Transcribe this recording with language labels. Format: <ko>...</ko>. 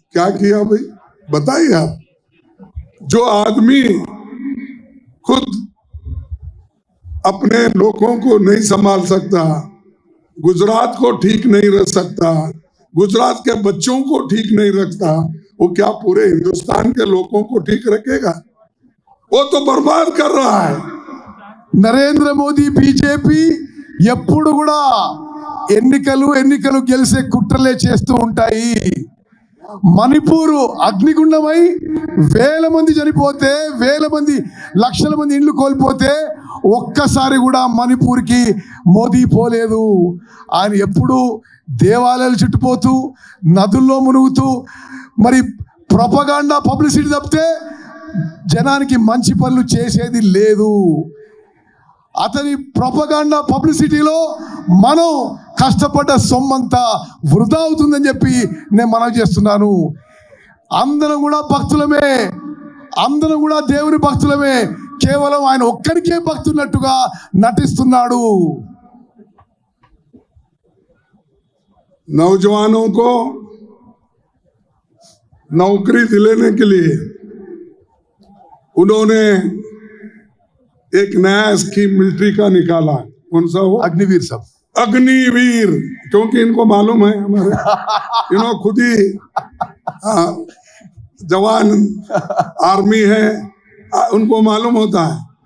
<hi>क्या किया भाई, बताइए आप। जो आदमी खुद अपने लोगों को नहीं संभाल सकता, गुजरात को ठीक नहीं रख सकता, गुजरात के बच्चों को ठीक नहीं रखता, वो क्या पूरे हिंदुस्तान के लोगों को ठीक रखेगा? वो तो बर्बाद कर रहा है।</hi> <te>నరేంద్ర మోదీ బీజేపీ ఎప్పుడు కూడా ఎన్నికలు గెలిసే కుట్రలే చేస్తూ ఉంటాయి. మణిపూర్ అగ్నిగుండమై వేల మంది చనిపోతే, లక్షల మంది ఇండ్లు కోల్పోతే ఒక్కసారి కూడా మణిపూర్కి మోదీ పోలేదు. ఆయన ఎప్పుడు దేవాలయాలు చుట్టుపోతూ, నదుల్లో మునుగుతూ, మరి ప్రొపగాండా, పబ్లిసిటీ తప్పితే జనానికి మంచి పనులు చేసేది లేదు. అతని ప్రొపగాండా, పబ్లిసిటీలో మనం కష్టపడ్డ సొమ్మంతా వృధా అవుతుందని చెప్పి నేను మనవి చేస్తున్నాను. అందరం కూడా భక్తులమే, అందరం కూడా దేవుని భక్తులమే, కేవలం ఆయన ఒక్కరికే భక్తున్నట్టుగా నటిస్తున్నాడు.</te> <hi>नौजवानों को नौकरी दिलाने के लिए उन्होंने एक नया स्कीम मिलिट्री का निकाला। कौन सा वो? अग्निवीर साहब, अग्निवीर, क्योंकि इनको मालूम है, हमारे इन्होंने खुद ही जवान आर्मी है, उनको मालूम होता है।</hi>